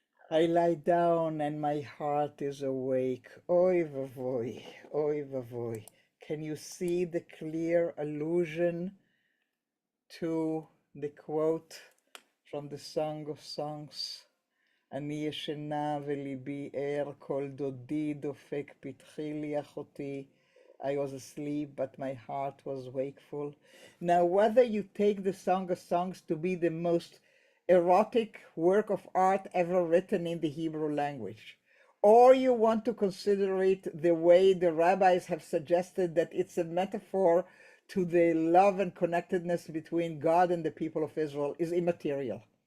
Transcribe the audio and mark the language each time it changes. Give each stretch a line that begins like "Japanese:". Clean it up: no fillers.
English: I lie down and my heart is awake. Oy vavoy, oy vavoy. Can you see the clear allusion to the quote from the Song of Songs?
Hebrew: אני ישנה וליבי ער, כל דודי דופק פתחי לי אחותי.
English: I was asleep, but my heart was wakeful. Now, whether you take the Song of Songs to be the most erotic work of art ever written in the Hebrew language, or you want to consider it the way the rabbis have suggested, that it's a metaphor to the love and connectedness between God and the people of Israel, is immaterial.